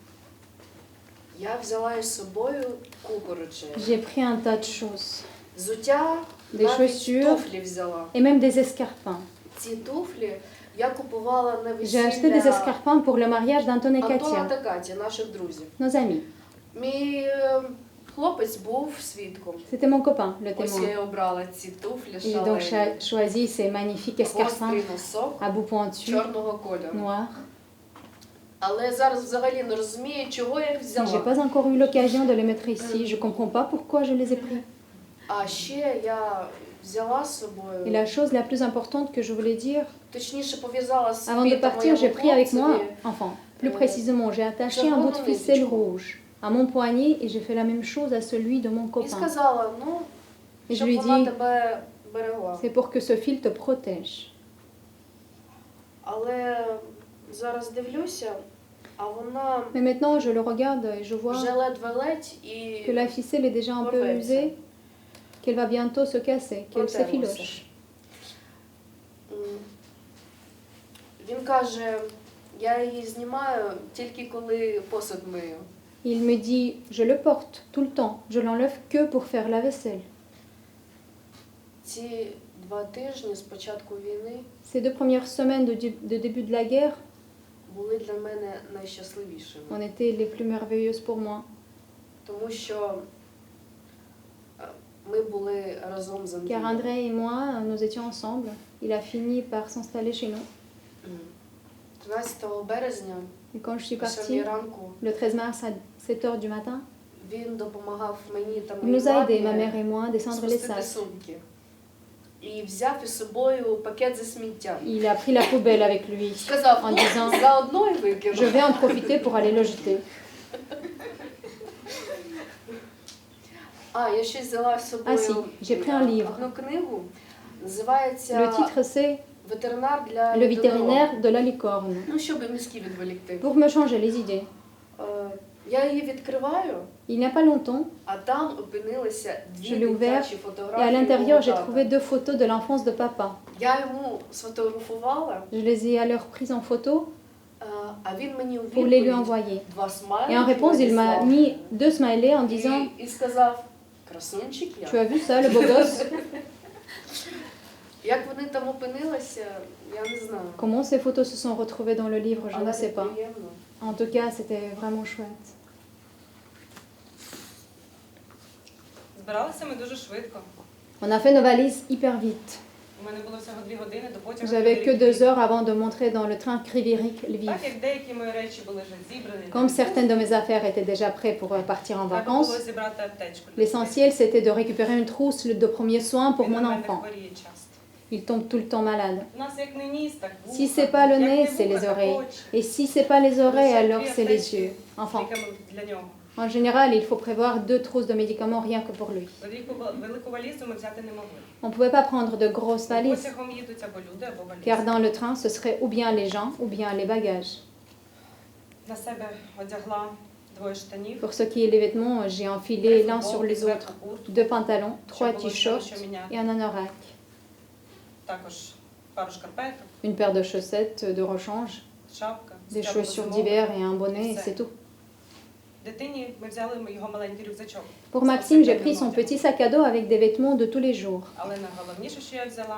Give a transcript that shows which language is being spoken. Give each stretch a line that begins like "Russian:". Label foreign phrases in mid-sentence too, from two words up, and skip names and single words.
Ukrainian: Я взяла із собою купу речей.
French: J'ai pris un tas de choses.
Ukrainian: Взуття,
French: Des
Ukrainian: навіть
French: chaussures.
Ukrainian: туфлі взяла.
French: Et même des escarpins.
Ukrainian: Ці туфлі я купувала на
French: J'ai acheté des
Ukrainian: весілля
French: escarpins pour le mariage d'Anton et
Ukrainian: Антона
French: Katia,
Ukrainian: та Каті, наших друзів.
French: nos amis.
Ukrainian: Мій хлопець був свідком.
French: C'était mon copain, le
Ukrainian: Ось
French: témoin.
Ukrainian: я й обрала ці туфлі
French: J'ai donc
Ukrainian: шалені.
French: choisi ces magnifiques escarpins
Ukrainian: Гострий носок
French: à bout pointu,
Ukrainian: чорного кольору.
French: noirs.
Ukrainian: Але зараз взагалі не розумію, чого я їх
French: J'ai
Ukrainian: взяла.
French: pas encore eu l'occasion de les mettre ici. Je comprends pas pourquoi je les ai pris.
Ukrainian: А ще я взяла з
French: Et
Ukrainian: собою,
French: la chose la plus importante que je voulais dire,
Ukrainian: точніше пов'язала з
French: avant de
Ukrainian: світом
French: partir, j'ai pris avec moi,
Ukrainian: хлопцеві.
French: enfin, plus précisément, j'ai attaché un bout de ficelle rouge à mon poignet et j'ai fait la même chose à celui de mon
Ukrainian: І
French: copain.
Ukrainian: сказала, ну,
French: Et je
Ukrainian: щоб
French: lui ai
Ukrainian: вона
French: dit,
Ukrainian: тебе берегла.
French: C'est pour que ce fil te protège.
Ukrainian: Але зараз дивлюся, а вона
French: Mais maintenant, je le regarde et je vois
Ukrainian: вже ледве-ледь і
French: que la ficelle est déjà un peu usée, qu'elle va bientôt se casser, qu'elle s'effiloche.
Ukrainian: м, він каже, я її знімаю тільки коли посуд мию.
French: Il me dit, je le porte tout le temps, je l'enlève que pour faire la vaisselle.
Ukrainian: Ці 2 тижні з початку війни
French: Ces 2 premières semaines de début de la guerre
Ukrainian: були для мене найщасливішими.
French: ont été les plus merveilleuses pour moi.
Ukrainian: Тому що ми були разом з
French: Car
Ukrainian: Андрієм.
French: André et moi, nous étions ensemble. Il a fini par s'installer chez nous.
Ukrainian: 13 березня
French: Et quand je suis
Ukrainian: о 7
French: partie,
Ukrainian: ранку
French: le 13 mars à 7 heures du matin,
Ukrainian: він допомагав мені та
French: il
Ukrainian: моїй
French: nous a aidés, ma
Ukrainian: мамі
French: mère et moi, à descendre les
Ukrainian: спустити
French: sacs.
Ukrainian: сумки. І взяв із собою пакет зі сміттям.
French: Il a pris la poubelle avec lui
Ukrainian: Сказав,
French: en
Ukrainian: ну,
French: disant,
Ukrainian: заодно і
French: je
Ukrainian: викину.
French: vais en profiter pour aller le jeter.
Ukrainian: А, я ще взяла з собою
French: Ah si, j'ai pris un livre.
Ukrainian: одну книгу. Називається
French: Le titre c'est
Ukrainian: «Ветеринар для
French: Le
Ukrainian: людинорога».
French: vétérinaire de la licorne.
Ukrainian: Ну, щоб мізки відволікти.
French: Pour me changer les idées.
Ukrainian: Я її відкриваю,
French: Il n'y a pas longtemps,
Ukrainian: а там опинилися
French: Je
Ukrainian: 2
French: l'ai ouvert,
Ukrainian: дитячі
French: et à
Ukrainian: фотографії
French: l'intérieur,
Ukrainian: мого
French: j'ai
Ukrainian: тата.
French: trouvé 2 photos de l'enfance de papa.
Ukrainian: Я йому сфотографувала,
French: Je les ai alors prises en photo
Ukrainian: а він мені у
French: pour les lui
Ukrainian: відповідь
French: envoyer.
Ukrainian: 2 смайлики
French: Et en réponse, il m'a
Ukrainian: надіслав.
French: mis 2 smileys en disant
Ukrainian: І сказав, красунчик я.
French: Tu as vu ça, le beau gosse?
Ukrainian: Як вони там опинилися, я не знаю.
French: Comment ces photos se sont retrouvées dans le livre, je
Ukrainian: Але
French: ne sais pas.
Ukrainian: приємно.
French: En tout cas, c'était vraiment chouette.
Ukrainian: Збиралися ми дуже швидко.
French: On a fait nos valises hyper vite.
Ukrainian: У мене було всього 2 години до потягу.
French: J'avais que 2 heures avant de montrer dans le train Kriviric-Lviv.
Ukrainian: Так як деякі мої речі були вже зібрані.
French: Comme certaines de mes affaires étaient déjà prêtes pour partir en
Ukrainian: Треба було
French: vacances,
Ukrainian: зібрати аптечку. для дітей.
French: l'essentiel c'était de récupérer une trousse de premiers soins pour
Ukrainian: Він
French: mon
Ukrainian: у мене
French: enfant.
Ukrainian: хворіє часто.
French: Il tombe tout le temps malade.
Ukrainian: У нас як не ніс, так вуха.
French: Si c'est pas le
Ukrainian: Як не
French: nez, c'est
Ukrainian: вуха,
French: les
Ukrainian: так
French: oreilles.
Ukrainian: очі.
French: Et si c'est pas les oreilles,
Ukrainian: Лише
French: alors
Ukrainian: 2
French: c'est les
Ukrainian: аптечки
French: yeux.
Ukrainian: з
French: Enfin,
Ukrainian: ліками для нього.
French: en général, il faut prévoir 2 trousses de médicaments rien que pour lui.
Ukrainian: Велику валізу ми взяти не могли.
French: On ne pouvait pas prendre de grosses valises,
Ukrainian: Потягом їдуть або люди, або валізи.
French: car dans le train, ce serait ou bien les gens ou bien les bagages.
Ukrainian: На себе одягла 2 штанів.
French: Pour ce qui est les vêtements, j'ai enfilé l'un sur les autres 2 pantalons, 3 t-shirts et un anorak.
Ukrainian: Також пару шкарпеток,
French: Une paire de chaussettes de rechange,
Ukrainian: шапка,
French: des
Ukrainian: стябло
French: chaussures
Ukrainian: зимове.
French: d'hiver et un bonnet, et c'est tout.
Ukrainian: Дитині ми взяли його маленький рюкзачок.
French: Pour Maxime, j'ai pris son petit sac à dos avec des vêtements de tous les jours.
Ukrainian: Але найголовніше, що я взяла,